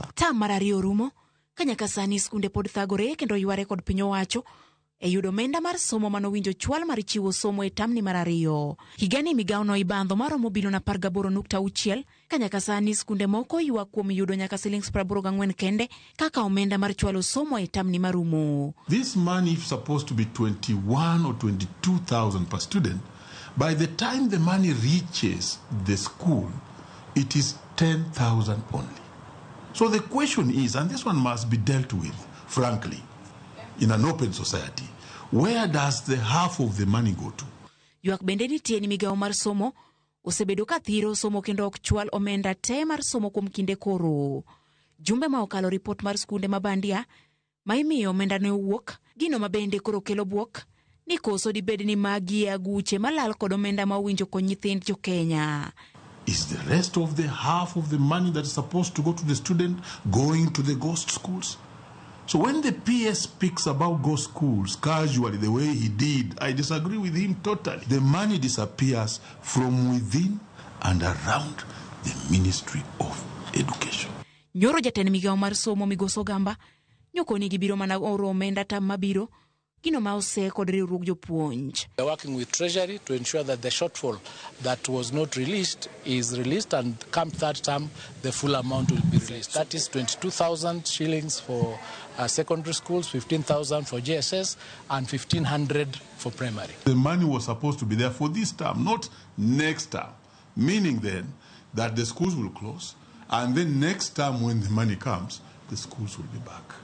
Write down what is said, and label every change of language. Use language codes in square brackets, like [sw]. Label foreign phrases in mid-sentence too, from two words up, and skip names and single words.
[luo] Tam mar ariyo rumo ka nyaka sani skunde pod thagore kendo yware kod piny owacho e yudo omenda mar somo manowinjo chwal mar chiwo somo e tamni mar ariyo. Higani migawo no ibandho maromo bilion 18.6 ka nyaka sani skunde moko ywak kuom yudo nyaka silings 84 kende kaka omenda mar chwalo somo e tamni marumo. [en] This money is supposed to be 21 or 22,000 per student. By the time the money reaches the school, it is 10,000 only. So the question is, and this one must be dealt with, frankly, in an open society, where does the half of the money go to? [luo] Ywak bende nitie ni migawo mar somo osebedo ka thiro somo kendo ok chwal omenda te mar somo kuom kinde koro. Jumbe ma okalo ripot mar skunde mabandia ma imiyo omenda ne owuok, gino mabende koro kelo buok ni koso dibedi ni magi aguche malal kod omenda ma owinjo kod nyithind jo Kenya. [en] Is the rest of the half of the money that is supposed to go to the student going to the ghost schools? So when the PS speaks about ghost schools casually the way he did, I disagree with him totally. The money disappears from within and around the Ministry of Education. [luo] Nyoro jatend migawo mar somo Migoso Gamba nyoko ni gibiro mana oro omenda tam mabiro gino ma ose kod riwruok jopuonj. [en] We are working with Treasury to ensure that the shortfall that was not released is released, and come third term the full amount will be released. That is 22,000 shillings for secondary schools, 15,000 for JSS, and 1,500 for primary. The money was supposed to be there for this term, not next term, meaning then that the schools will close, and then next term when the money comes, the schools will be back.